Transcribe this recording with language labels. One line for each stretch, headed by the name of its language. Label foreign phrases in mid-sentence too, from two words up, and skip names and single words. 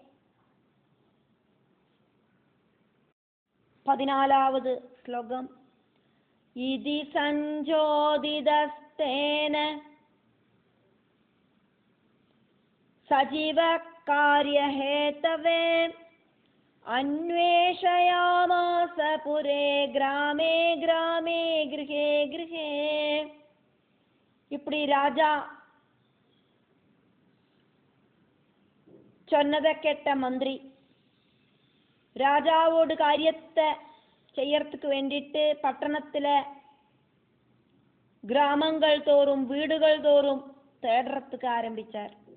Tamil: 14வது ஸ்லோகம்.
Sanskrit: इति सञ्चोदितस्तेन सजीव कार्यहेतवे अन्वेषयामास पुरे ग्रामे ग्रामे गृहे गृहे.
Tamil: இப்படி ராஜா சொன்னதை கேட்ட மந்திரி ராஜாவோட காரியத்தை செய்யறதுக்கு வேண்டிட்டு பட்டணத்துல கிராமங்கள் தோறும் வீடுகள் தோறும் தேடுறதுக்கு ஆரம்பிச்சார்.